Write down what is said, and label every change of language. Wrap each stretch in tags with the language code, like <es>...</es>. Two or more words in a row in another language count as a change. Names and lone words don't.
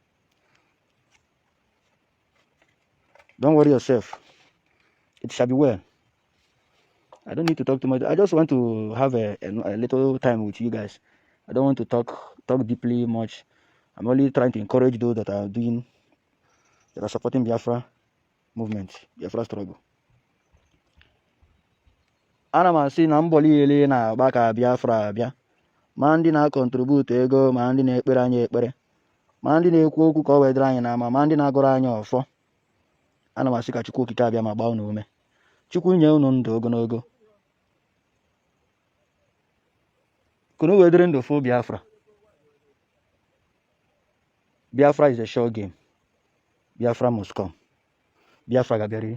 <en>Don't worry yourself. It shall be well. I don't need to talk too much. I just want to have a little time with you guys. I don't want to talk deeply much. I'm only trying to encourage those that are supporting Biafra movement, Biafra struggle.</en> <ig>Ana m asị na mbọ niile na-agba ka Biafra abịa, ma ndị na-akọntribute ego, ma ndị na-ekpere anyị ekpere, ma ndị na-ekwu okwu ka ọ wedịrị anyị n'ama, ma ndị na-agụrụ anyị ọfọ. Ana m asị ka Chukwu okike abịa ma gbaa unu ume. Chukwu nye unu ndụ ogologo. Kunu wedịrị ndụ fụ Biafra.</ig> <en>Biafra is a short game. Biafra must come.</en> <ig>Biafra ga-abịarịrị.</ig>